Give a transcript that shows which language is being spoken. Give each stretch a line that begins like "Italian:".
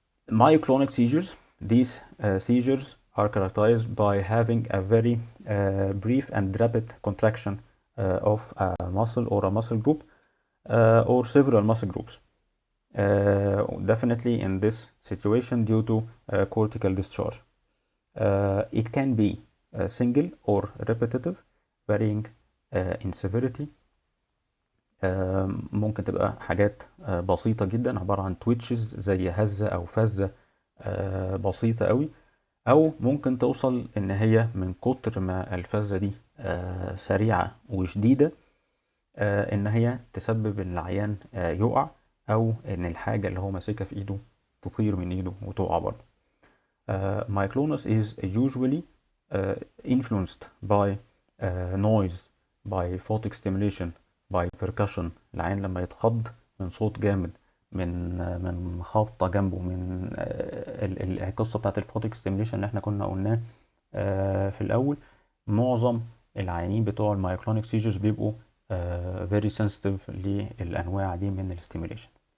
English: Myoclonic seizures, these seizures are characterized by having a very brief and rapid contraction of a muscle or a muscle group or several muscle groups. Definitely in this situation due to cortical discharge. It can be single or repetitive, varying in severity.
Arabic: ممكن تبقى حاجات بسيطة جدا عبارة عن تويتشز زي هزة أو فزة بسيطة قوي، أو ممكن توصل إن هي من كتر ما الفزة دي سريعة وشديدة إن هي تسبب إن العيان يقع، أو إن الحاجة اللي هو ماسكها في إيده تطير من إيده وتقع برضه.
English: Myoclonus is usually influenced by noise, by photic stimulation, by percussion.
Arabic: العين لما يتخض من صوت جامد، من خبطة جنبه، من القصة بتاعت الفوتيك ستيميليشن اللي احنا كنا قلناه في الأول. معظم العيانين بتوع المايوكلونيك سيجرز بيبقوا
English: very sensitive
Arabic: للأنواع دي من الستيميليشن.